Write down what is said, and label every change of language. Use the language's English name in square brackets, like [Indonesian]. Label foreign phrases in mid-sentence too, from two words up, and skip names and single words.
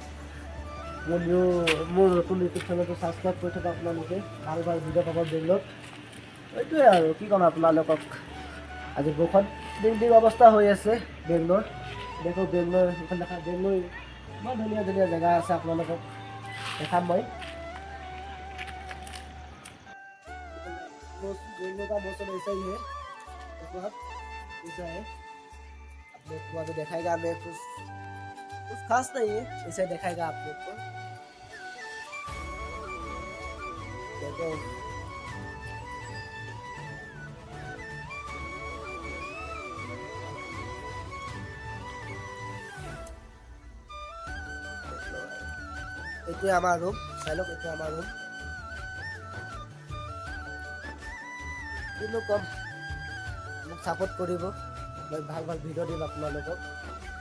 [Assamese] মোৰ নতুন ইউটিউব চেনেলটো ছাবস্ক্ৰাইব কৰি থকা আপোনালোকে ভাল ভাল ভিডিঅ' পাব বেংগলত। এইটোৱে আৰু কি ক'ম আপোনালোকক। আজি বৰষুণ দিন অৱস্থা হৈ আছে বেংগলৰ। দেখো বেংগলৰ সেইখন দেখা, বেংগলৰ ইমান ধুনীয়া ধুনীয়া জেগা আছে, আপোনালোকক দেখাম মই। [Hindi] बेंगलोर का मौसम ऐसा ही है इस वक्त, ऐसा है। आप लोग को अभी दिखाएगा, मैं कुछ खास नहीं है, ऐसे दिखाएगा आप लोग को। [Assamese] देखो এইটোৱে আমাৰ ৰুম, চাই লওক, এইটোৱে আমাৰ ৰুম। কিনো কম, মোক ছাপোৰ্ট কৰিব, মই ভাল ভাল ভিডিঅ' দিম আপোনালোকক।